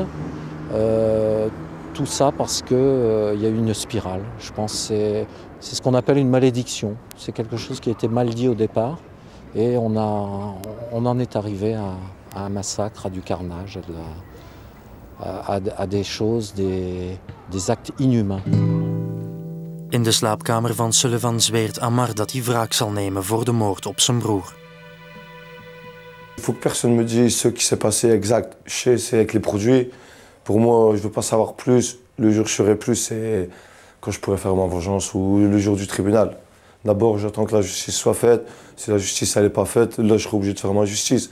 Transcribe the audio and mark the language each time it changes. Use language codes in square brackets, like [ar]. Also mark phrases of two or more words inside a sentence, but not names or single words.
[fr] Tout ça parce qu'il y a eu une spirale. Je pense que c'est ce qu'on appelle une malédiction. C'est quelque chose qui a été mal dit au départ. Et on en est arrivé à un massacre, à du carnage, à des choses, des actes inhumains. [nl] In de slaapkamer van Sullivan zweert Amar dat hij wraak zal nemen voor de moord op zijn broer. [fr] Il faut que personne me dise ce qui s'est passé exact. Je sais, c'est avec les produits. Pour moi, je ne veux pas savoir plus. Le jour où je saurai plus, c'est quand je pourrai faire ma vengeance ou le jour du tribunal. D'abord, j'attends que la justice soit faite. Si la justice n'est pas faite, là, je serai obligé de faire ma justice.